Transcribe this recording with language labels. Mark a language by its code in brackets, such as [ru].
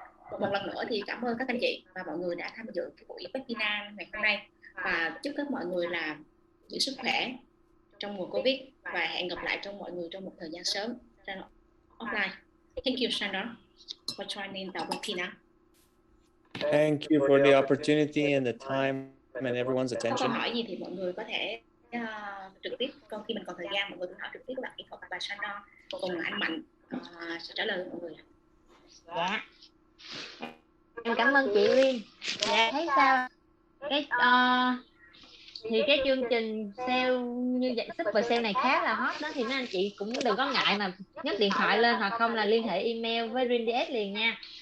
[vi] Một lần nữa thì cảm ơn các anh chị và mọi người đã tham dự cái buổi webinar ngày hôm nay, và chúc các mọi người là giữ sức khỏe trong mùa Covid, và hẹn gặp lại mọi người trong một thời gian sớm trên offline. [en] Thank you, Sandra, for joining the webinar. Thank you for the opportunity and the time and everyone's [vi] Có [en] attention. [vi] câu hỏi gì thì mọi người có thể trực tiếp, còn khi mình còn thời gian mọi người cứ hỏi trực tiếp các bạn kỹ thuật và Sandra cùng anh Mạnh sẽ trả lời mọi người. Dạ, em cảm ơn chị Liên. Dạ, thấy sao cái thì cái chương trình sale như vậy, super sale này khá là hot đó, thì mấy anh chị cũng đừng có ngại mà nhấc điện thoại lên, hoặc không là liên hệ email với RinDS liền nha.